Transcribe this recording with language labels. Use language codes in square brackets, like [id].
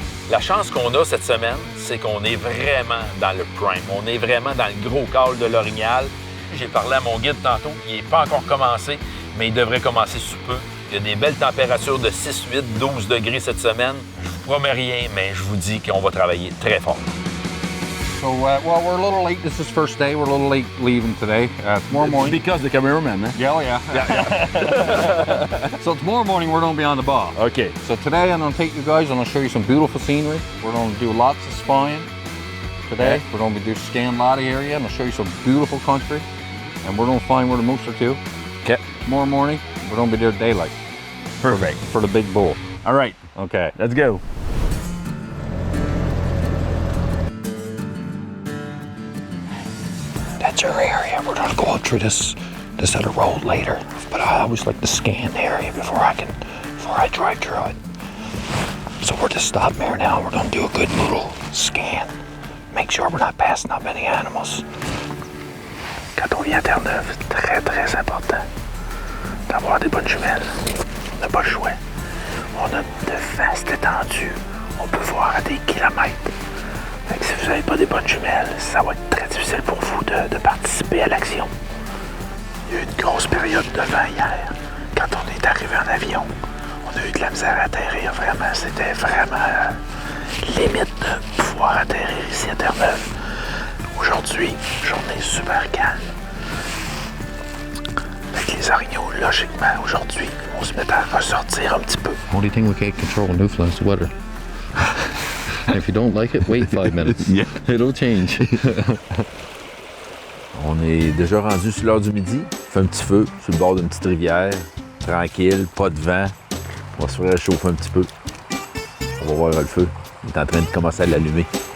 [fr] La chance qu'on a cette semaine, c'est qu'on est vraiment dans le prime. On est vraiment dans le gros col de l'Orignal. J'ai parlé à mon guide tantôt, il n'est pas encore commencé, mais il devrait commencer sous peu. Il y a des belles températures de 6, 8, 12 degrés cette semaine. Je vous promets rien, mais je vous dis qu'on va travailler très fort. [en] So, well, we're a little late. This is first day. We're a little late leaving today. Tomorrow morning. Because the cameraman, man. Yeah, oh yeah. So tomorrow morning we're going to be on the bar. Okay. So today I'm going to take you guys. I'm going to show you some beautiful scenery. We're going to do lots of spying today. Okay. We're going to be scanning a lot of area. I'm going to show you some beautiful country, and we're going to find where the moose are too. Okay. Tomorrow morning we're going to be there daylight. Perfect. For the big bull. All right. Okay. Let's go. That's our area. We're gonna go up through this other road later. But I always like to scan the area before I drive through it. So we're just stopping here now. We're gonna do a good little scan. Make sure we're not passing up any animals. [fr] Quand on vient à Terre-Neuve, c'est très très important d'avoir des bonnes jumelles. On n'a pas le choix. On a de vastes étendues. On peut voir à des kilomètres. Fait que si vous n'avez pas des bonnes jumelles, ça va être très difficile pour vous de participer à l'action. Il y a eu une grosse période de vent hier. Quand on est arrivé en avion, on a eu de la misère à atterrir. Vraiment, c'était vraiment limite de pouvoir atterrir ici à Terre-Neuve. Aujourd'hui, journée super calme. Fait que les orignaux, logiquement, aujourd'hui, vont se mettre à ressortir un petit peu. [en] Only thing we can't control in Newfoundland is the weather. And if you don't like it, wait 5 minutes. Yeah. It'll change. [fr] On est déjà rendu sur l'heure du midi. On fait un petit feu sur le bord d'une petite rivière. Tranquille, pas de vent. On va se faire réchauffer un petit peu. On va voir le feu. Il est en train de commencer à l'allumer.